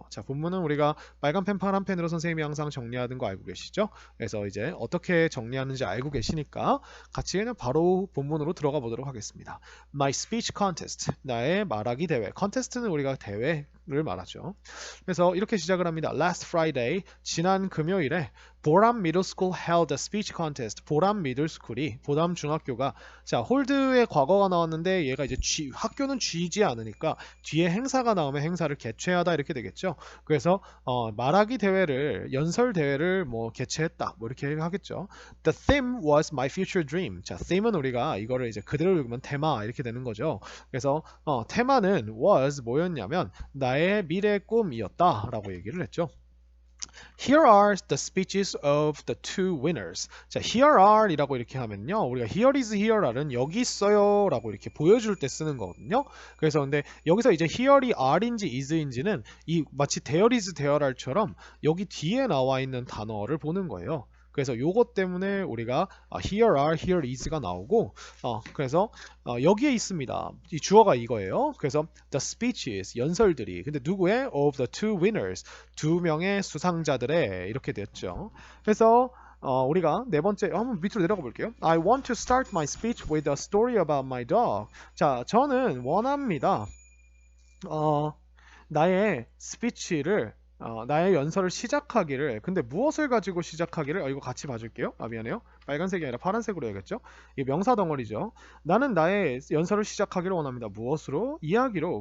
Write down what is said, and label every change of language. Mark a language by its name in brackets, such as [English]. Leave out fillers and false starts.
[Korean] 자, 본문은 우리가 빨간 펜, 파란 펜으로 선생님이 항상 정리하는 거 알고 계시죠? 그래서 이제 어떻게 정리하는지 알고 계시니까 같이 그냥 바로 본문으로 들어가 보도록 하겠습니다. [English] My speech contest, [Korean] 나의 말하기 대회. contest는 우리가 대회를 말하죠. 그래서 이렇게 시작을 합니다. [English] Last Friday, [Korean] 지난 금요일에 [English] 보람 Middle School held a speech contest. [Korean] 보람 미들스쿨이 보람 중학교가 자 홀드의 과거가 나왔는데 얘가 이제 학교는 쥐지 않으니까 뒤에 행사가 나오면 행사를 개최하다 이렇게 되겠죠. 그래서 말하기 대회를 연설 대회를 뭐 개최했다 뭐 이렇게 하겠죠. [English] The theme was my future dream. [Korean] 자 theme은 우리가 이거를 이제 그대로 읽으면 테마 이렇게 되는 거죠. 그래서 테마는 was 뭐였냐면 나의 미래 꿈이었다라고 얘기를 했죠. [English] Here are the speeches of the two winners. [Korean] 자, here are 이라고 이렇게 하면요. 우리가 [English] here is here are [Korean] 는 여기 있어요 라고 이렇게 보여줄 때 쓰는 거거든요. 그래서 근데 여기서 이제 here이 are인지 is인지는 이 마치 there is there are처럼 여기 뒤에 나와 있는 단어를 보는 거예요. 그래서 요것 때문에 우리가 here are, here is가 나오고 그래서 여기에 있습니다. 이 주어가 이거예요. 그래서 the speeches, 연설들이 근데 누구의? [English] of the two winners, [Korean] 두 명의 수상자들의 이렇게 됐죠. 그래서 우리가 네 번째 한번 밑으로 내려가 볼게요. [English] I want to start my speech with a story about my dog. [Korean] 자, 저는 원합니다. 나의 스피치를 나의 연설을 시작하기를 근데 무엇을 가지고 시작하기를 이거 같이 봐줄게요. 미안해요. 빨간색이 아니라 파란색으로 해야겠죠. 이 명사 덩어리죠. 나는 나의 연설을 시작하기를 원합니다. 무엇으로? 이야기로.